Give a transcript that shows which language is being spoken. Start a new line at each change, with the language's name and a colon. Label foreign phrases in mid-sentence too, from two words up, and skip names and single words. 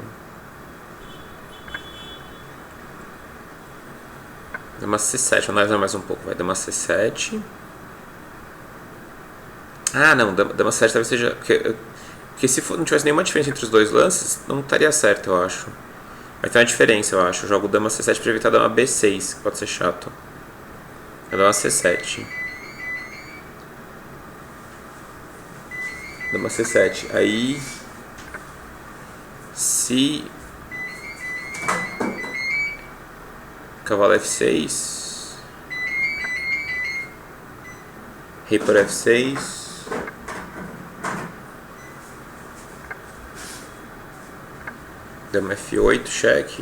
Portuguese: Dama C7, vamos analisar mais um pouco. Vai, dama C7. Ah, não, dama C7 talvez seja... Porque se não tivesse nenhuma diferença entre os dois lances, não estaria certo, eu acho. Vai ter uma diferença, eu acho. Eu jogo dama C7 para evitar dama B6, que pode ser chato. Eu dama C7. Dama C7. Aí... Se... Cavalo F6. Rei por F6. Dama F8, cheque.